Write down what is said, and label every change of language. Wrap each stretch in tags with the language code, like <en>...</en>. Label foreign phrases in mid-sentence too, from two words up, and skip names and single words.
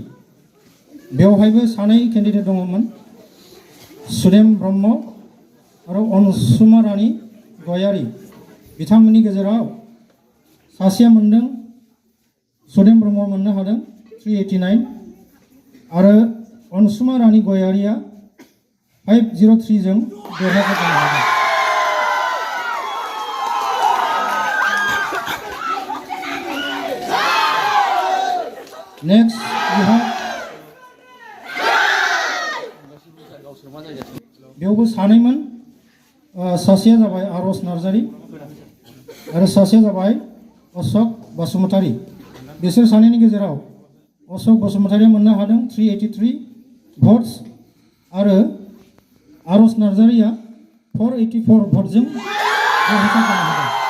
<brx>बेवहायबो सानै कैंडिडेट दङमोन, सुदेम ब्रह्म आरो अनसुमा रानी गयारी. बिथांमोननि गेजेराव सासेया मोनदों, सुदेम ब्रह्म मोननो हादों 389 आरो अनसुमा रानी गयारीया 503 जों देरहासार जानो हादों.</brx> <en>Next, we have</en> <brx>बेवबो सानैमोन, सासेया जाबाय आरज नार्जारी आरो सासेया जाबाय अशोक बसुमतारी. बिसोर सानैनि गेजेराव अशोक बसुमतारीया मोननो हादों 383 votes आरो आरज नार्जारीया 484 भोटजों देरहासार जानो हादों.</brx>